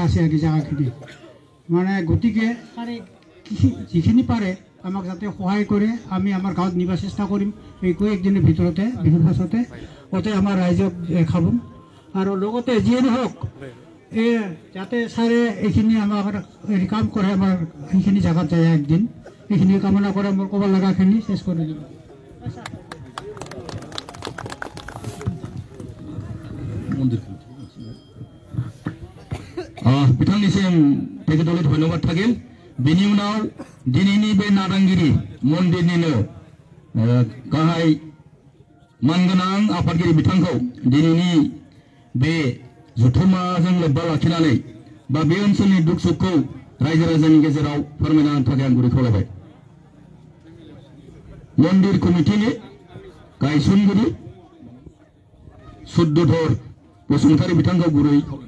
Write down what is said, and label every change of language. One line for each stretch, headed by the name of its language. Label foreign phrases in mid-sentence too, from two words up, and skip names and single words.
Assamese: আছে আৰু জেগাখিনি মানে গতিকে ছাৰে যিখিনি পাৰে আমাক যাতে সহায় কৰে আমি আমাৰ গাঁৱত নিব চেষ্টা কৰিম এই একদিনৰ ভিতৰতে বিহুৰ পাছতে গতে আমাৰ ৰাইজক দেখাব আৰু লগতে যিয়ে নহওক এই যাতে ছাৰে এইখিনি আমাক হেৰি কাম কৰে আমাৰ সেইখিনি জেগাত যায় একদিন এইখিনি কামনা কৰে মোৰ ক'ব লগাখিনি চেষ্টা কৰি দিম
Bodo: बिथांनिसिम पेकेटले धन्यवाद थागोन बेनि उनाव दिनैनि बे नादांगिरि मन्दिरनिनो गाहाय मानगोनां आफादगिरि बिथांखौ दिनैनि बे जथुम्माजों लोब्बा लाखिनानै बा बे ओनसोलनि दुख सुखखौ रायजो राजानि गेजेराव फोरमायना होनो थाखाय आं गुरै खावलायबाय मन्दिर कमिटिनि गायसनगिरि सुद्धधर बसुमतारी बिथांखौ गुरै